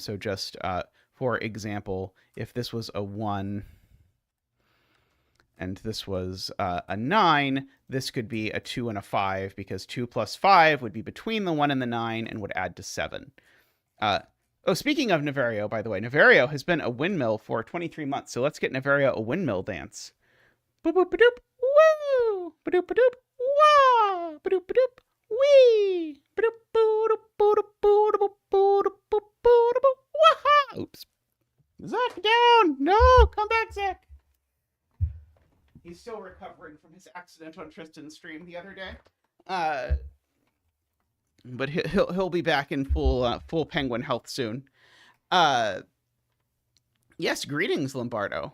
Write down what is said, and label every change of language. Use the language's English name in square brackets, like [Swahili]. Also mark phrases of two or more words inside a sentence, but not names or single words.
[English] So just for example, if this was a 1 and this was a 9, this could be a 2 and a 5 because 2 plus 5 would be between the 1 and the 9 and would add to 7. Speaking of Naverio, by the way, Naverio has been a windmill for 23 months. So let's get Naverio a windmill dance. Boop boop doop, woo! Ba-doop ba-doop, wah! Ba-doop ba-doop, wee! Ba-doop ba-doop ba-doop ba-doop ba-doop ba-doop, wah! Oops. Zach, down! No! Come back, Zach! He's still recovering from his accident on Tristan's stream the other day. But he'll be back in full penguin health soon. Yes, greetings, Lombardo.